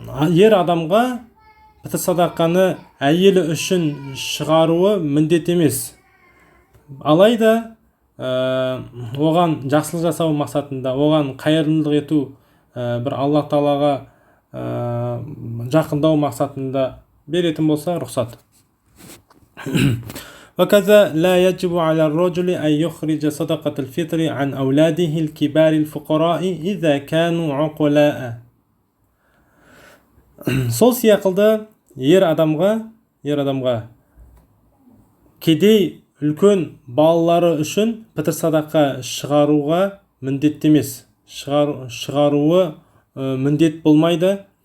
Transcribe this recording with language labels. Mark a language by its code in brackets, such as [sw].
[kk] Ер адамға фитр садақаны әйелі үшін шығаруы міндет емес. Алайда оған жақсылық жасау мақсатында, оған қайырымдылық ету, бір Аллах Тағалаға жақындау мақсатында беретін болса рұқсат. [ar] وكذا لا يجب على الرجل أن يخرج صدقة الفطر عن أولاده الكبار الفقراء إذا كانوا عقلاء. [kk] Сол сияқылды ер адамға кедей үлкен балалары үшін фитр садақа шығаруға міндет емес. Шығаруы міндет болмайды.